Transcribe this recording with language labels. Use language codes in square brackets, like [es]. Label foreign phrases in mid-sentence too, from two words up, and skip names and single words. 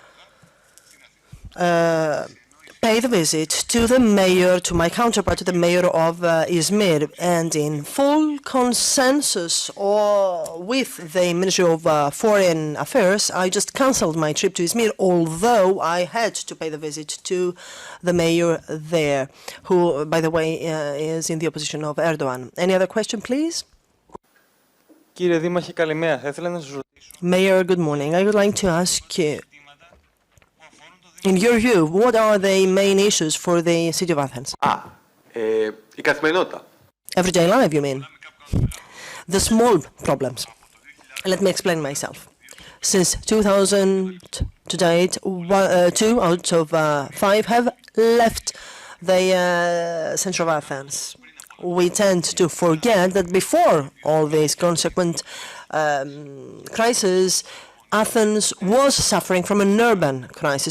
[en] pay the visit to the mayor, to my counterpart, to the mayor of Izmir, and in full consensus or with the Ministry of Foreign Affairs, I just cancelled my trip to Izmir, although I had to pay the visit to the mayor there, who, by the way, is in the opposition of Erdogan. Any other question, please? Mayor, good morning. I would like to ask you, in your view, what are the main issues for the city of Athens? [el] Η καθημερινότητα. [en] Everyday life, you mean? The small problems. Let me explain myself. Since 2000 to date, 2 out of 5 have left the center of Athens. We tend to forget that before all these consequent crises, Athens was suffering from an urban crisis.